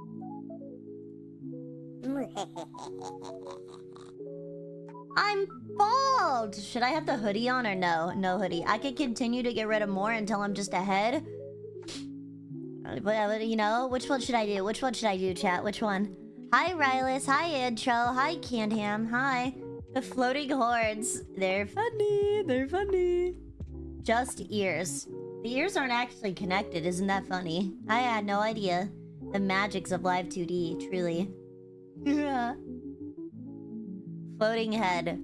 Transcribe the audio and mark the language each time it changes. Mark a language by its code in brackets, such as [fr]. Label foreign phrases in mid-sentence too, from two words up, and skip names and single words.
[en] I'm bald! Should I have the hoodie on or no? No hoodie. I could continue to get rid of more until I'm just a head. But, you know, which one should I do? Which one should I do, chat? Which one? Hi, Rylus. Hi, Intro. Hi, Candham. Hi. The floating hordes. They're funny. They're funny. Just ears. The ears aren't actually connected. Isn't that funny? I had no idea. The magics of live 2D, truly. Floating head.